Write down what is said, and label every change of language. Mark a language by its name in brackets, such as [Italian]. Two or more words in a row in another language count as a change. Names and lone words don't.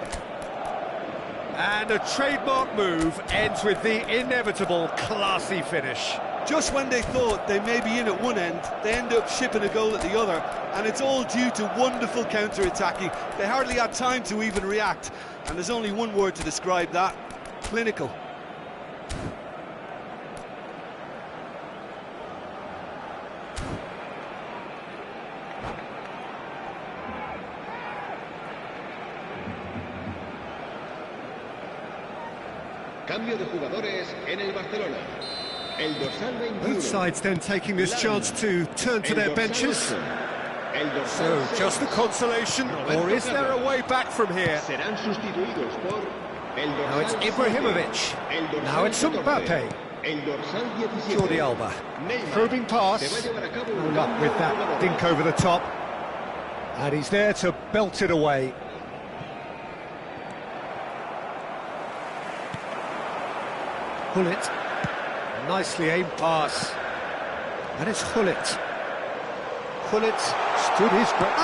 [English] And a trademark move ends with the inevitable classy finish. Just when they thought they may be in at one end, they end up shipping a goal at the other, and it's all due to wonderful counter-attacking. They hardly had time to even react, and there's only one word to describe that: clinical. [Spanish] Cambio de jugadores en el Barcelona. El dorsal 21. [English] Both sides then taking this chance to turn to their benches. So, just a consolation, or is there a way back from here? [Spanish] Serán sustituidos por el [English] Now it's [Spanish] dorsal Ibrahimovic. 7, el dorsal [English] Now it's [Spanish] 14, Mbappe. el dorsal 17, Jordi Alba. Neymar. [English] Probing pass. [Spanish] Se va a llevar a cabo un [English] All up [Spanish] cambio [English] with [Spanish] de [English] that [Spanish] jugadores. [English] dink over the top. And he's there to belt it away. Hullet. Nicely aimed pass. And it's Hullet. Hullet stood his ground.